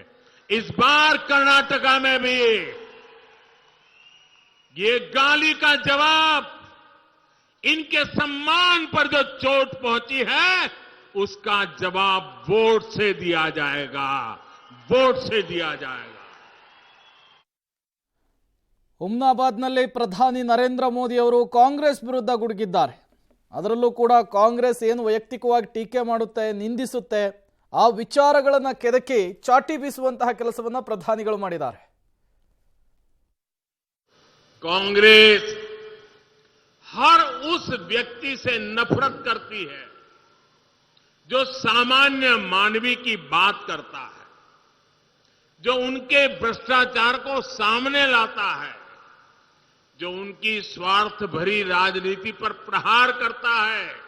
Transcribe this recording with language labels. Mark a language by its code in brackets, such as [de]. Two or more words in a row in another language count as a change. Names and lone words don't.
[hi] इस बार कर्नाटका में भी ये गाली का जवाब, इनके सम्मान पर जो चोट पहुंची है, उसका जवाब वोट से दिया जाएगा, वोट से दिया जाएगा. [kn] ಹುಮ್ನಾಬಾದ್ನಲ್ಲಿ ಪ್ರಧಾನಿ ನರೇಂದ್ರ ಮೋದಿ ಅವರು ಕಾಂಗ್ರೆಸ್ ವಿರುದ್ಧ ಗುಡುಗಿದ್ದಾರೆ. ಅದರಲ್ಲೂ ಕೂಡ ಕಾಂಗ್ರೆಸ್ ಏನು ವೈಯಕ್ತಿಕವಾಗಿ ಟೀಕೆ ಮಾಡುತ್ತೆ, ನಿಂದಿಸುತ್ತೆ, ಆ ವಿಚಾರಗಳನ್ನು ಕೆದಕಿ ಚಾಟಿ ಬೀಸುವಂತಹ ಕೆಲಸವನ್ನ ಪ್ರಧಾನಿಗಳು ಮಾಡಿದ್ದಾರೆ. [hi] कांग्रेस हर उस व्यक्ति से नफरत करती है जो सामान्य मानवी की बात करता है, जो उनके भ्रष्टाचार को सामने लाता है, जो उनकी स्वार्थ भरी राजनीति पर प्रहार करता है.